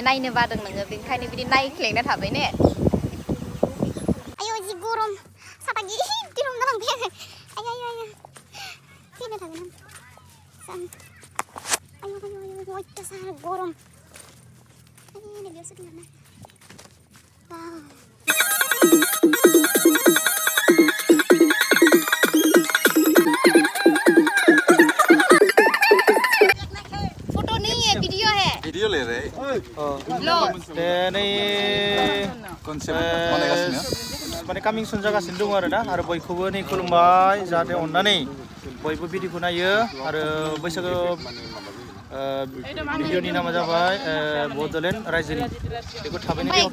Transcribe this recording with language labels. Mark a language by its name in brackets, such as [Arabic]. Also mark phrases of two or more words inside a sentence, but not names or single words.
[Bodo] नायनो बादों नोङो बेनिखायनो बिदि नायख्लेंना थाबाय ने आयु जि गरम साथा गिदिर हमना लांबाय आङो आयु आयु आयु थैनो थागोन आं आयु आयु आयु अयथासार गरम आयु बेयावसो दं ना [Hindi] फोटो नहीं है वीडियो है वीडियो ले रहे लो [Bodo] माने कामिं सुन जागासिनो दङ आरो ना आरो बयखौबो नै खुलुमबाय जाहाथे अननानै बयबो भिडिअखौ नायो आरो बैसागो भिडिअनि नामा जाबाय बड'लेण्ड रायजोनि बेखौ थाबैनो